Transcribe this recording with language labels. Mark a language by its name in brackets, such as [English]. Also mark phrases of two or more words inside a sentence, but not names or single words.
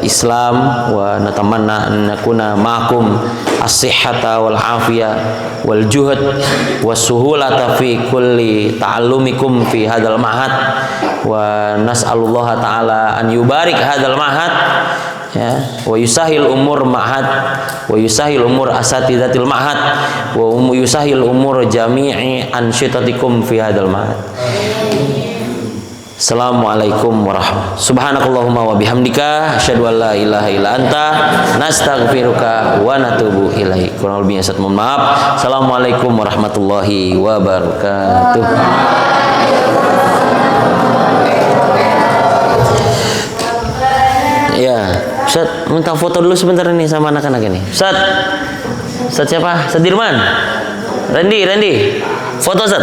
[Arabic] إسلام، ونتمنى أن نكون معكم الصحة والعافية والجهد والسهولة في كل تعلمكم في هذا المعهد، ونسأل الله تعالى أن يبارك هذا المعهد يا، ويسهل أمور معهد، ويسهل أمور أساتذة المعهد، ويسهل أمور جميع أنشطتكم في هذا المعهد. السلام عليكم ورحمة الله وبركاته. سبحانك اللهم وبحمدك أشهد أن لا إله إلا أنت نستغفرك ونتوب إليك. [Indonesian] Kurang lebihnya saya mohon maaf. [Arabic] السلام عليكم ورحمة الله وبركاته. [Indonesian] Ya, Ustaz minta foto dulu sebentar nih sama anak-anak ini. Ustaz siapa? Ustaz Dirman. Randy. Foto Ustaz.